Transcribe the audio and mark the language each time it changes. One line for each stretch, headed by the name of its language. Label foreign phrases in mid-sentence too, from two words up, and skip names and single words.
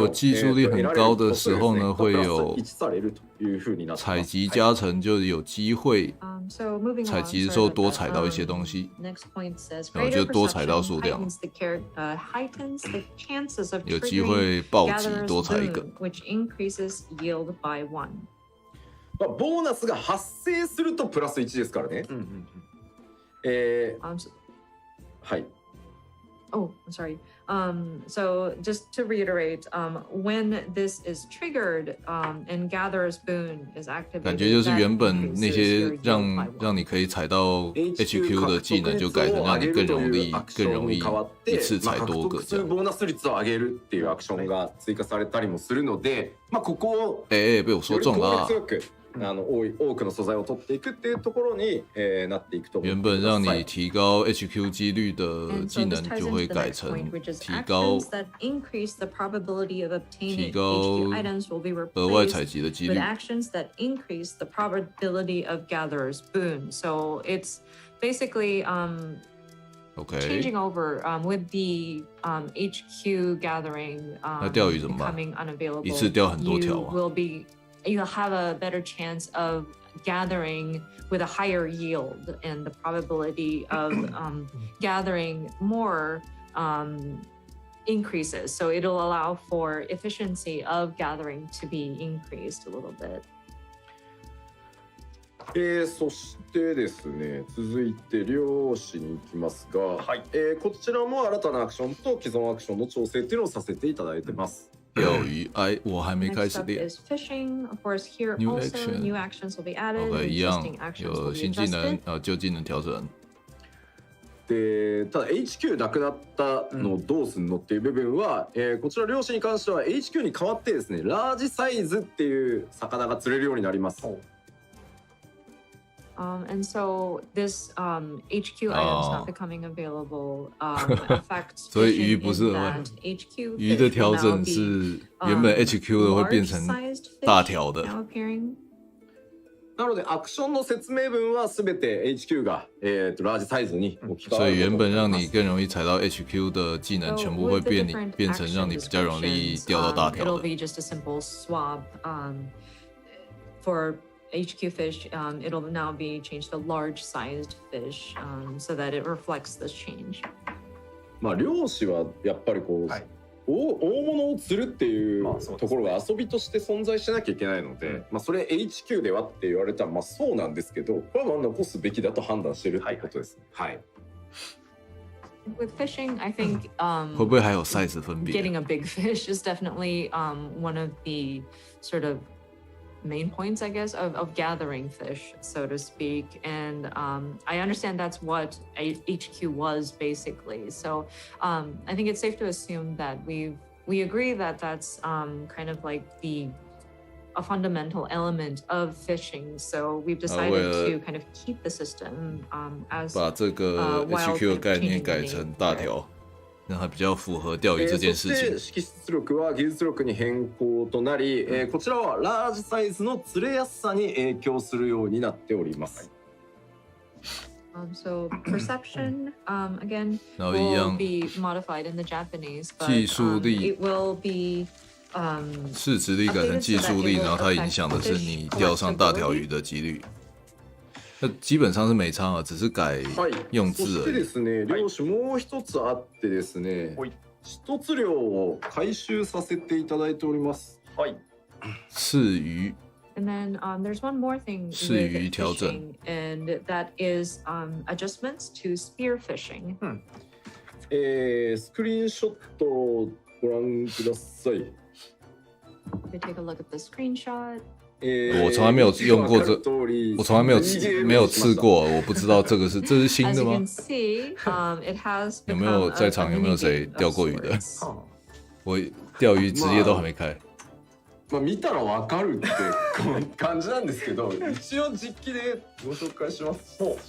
Chinese: 如果技术力很高的时候呢，会有采集加成，就有机会采集的时候多采到一些东西，然后就多采到数量，有机会暴击多采一个。
Japanese: ボーナスが発生するとプラス1ですからね。はい。
English: Oh, I'm sorry. So just to reiterate, when this is triggered, and Gatherer's Boon is activated,
Chinese: 感觉就是原本那些让你可以采到 HQ 的技能，就改成让你更容易一次采多个这样。
Japanese: ボーナス率を上げるっていうアクションが追加されたりもするので、まあここを
Chinese: 被我说中了。
Japanese: 多くの素材を取っていくっていうところになっていくと思います。
Chinese: 原本让你提高 HQ 几率的技能就会改成提高额外采集的几率。
English: Actions that increase the probability of gatherer's boon. So it's basically changing over with the HQ gathering becoming unavailable.
Chinese: 一次掉很多条啊。
English: You'll have a better chance of gathering with a higher yield, and the probability of gathering more increases. So it'll allow for efficiency of gathering to be increased a little bit.
Japanese: そしてですね、続いて漁師に行きますが、はい、こちらも新たなアクションと既存アクションの調整っていうのをさせていただいてます。
Chinese: 钓鱼，我还没开始练。
English: New action，OK，
Chinese: 一样有新技能，旧技能調整。
Japanese: で、ただ HQ なくなったのをどうすんのっていう部分は、こちら漁師に関しては HQ に代わってですね、ラージサイズっていう魚が釣れるようになります。
English: And so this HQ items not becoming available affects
Chinese: 所以鱼不是鱼的调整是原本 HQ 的会变成大条的。
Japanese: なのでアクションの説明文はすべて HQ がラージサイズに置き換わる。
Chinese: 所以原本让你更容易踩到 HQ 的技能，全部会变成让你比较容易掉到大条的。
English: It'll be just a simple swap. For HQ fish, it'll now be changed to large-sized fish, so that it reflects this change.
Japanese: まあ漁師はやっぱりこう、大物を釣るっていうところが遊びとして存在しなきゃいけないので、まあそれ HQ ではって言われたらまあそうなんですけど、これはまあ残すべきだと判断してるってことですね。はい。
English: With fishing, I think
Chinese: 会不会还有 size 分别
English: getting a big fish is definitely one of the sort of main points, I guess, of gathering fish, so to speak. And I understand that's what HQ was basically. So I think it's safe to assume that we agree that that's kind of like a fundamental element of fishing. So we've decided to kind of keep the system as
Chinese: 把这个 HQ 的概念改成大条。让它比较符合钓鱼这件事情。
Japanese: そして識出力は技術力に変更となり、こちらはラージサイズの釣れやすさに影響するようになっております。
English: So perception again will be modified in the Japanese, but it will be
Chinese: 视值力改成技术力，然后它影響的是你钓上大条魚的幾率。那基本上是没差啊，只是改用字而已。
Japanese: そしてですね、漁師もう一つあってですね、一つ量を回収させていただいております。はい。
Chinese: 刺魚。
English: And then there's one more thing with fishing, and that is adjustments to spear fishing.
Japanese: スクリーンショットをご覧ください。
English: We take a look at the screenshot.
Chinese: 我从来没有用过这，我从来没有刺过，我不知道这是新的吗？有没有在场有没有谁钓过鱼的？我钓鱼职业都还没開。
Japanese: まあ見たらわかるって感じなんですけど、一応実機でご紹介します。